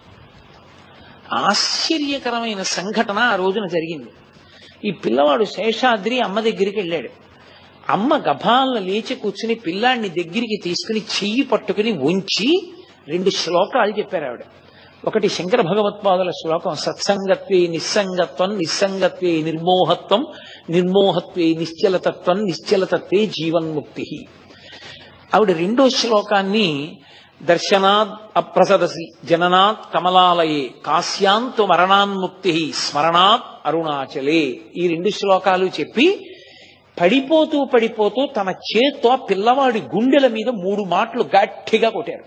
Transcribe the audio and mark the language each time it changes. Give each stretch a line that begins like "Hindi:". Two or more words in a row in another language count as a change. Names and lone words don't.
Telugu: ఆశ్చర్యకరమైన సంఘటన ఆ రోజున జరిగింది. ఈ పిల్లవాడు శేషాద్రి అమ్మ దగ్గరికి వెళ్ళాడు. అమ్మ గభాలను లేచి కూర్చుని పిల్లాడిని దగ్గరికి తీసుకుని చెయ్యి పట్టుకుని ఉంచి 2 శ్లోకాలు చెప్పారు ఆవిడ. ఒకటి శంకర భగవత్పాదుల శ్లోకం,
Sanskrit: సత్సంగత్వే నిస్సంగత్వం, నిస్సంగత్వే నిర్మోహత్వం, నిర్మోహత్వే నిశ్చలతత్వం, నిశ్చలతత్వే జీవన్ముక్తి.
Telugu: ఆవిడ 2వ శ్లోకాన్ని
Sanskrit: దర్శనాత్ అప్రసదసి జననాత్ కమలాలయే కాశ్యాంతు మరణాన్ముక్తి స్మరణాత్ అరుణాచలే,
Telugu: ఈ 2 శ్లోకాలు చెప్పి పడిపోతూ పడిపోతూ తన చేత్తో పిల్లవాడి గుండెల మీద 3 మాటలు గట్టిగా కొట్టారు.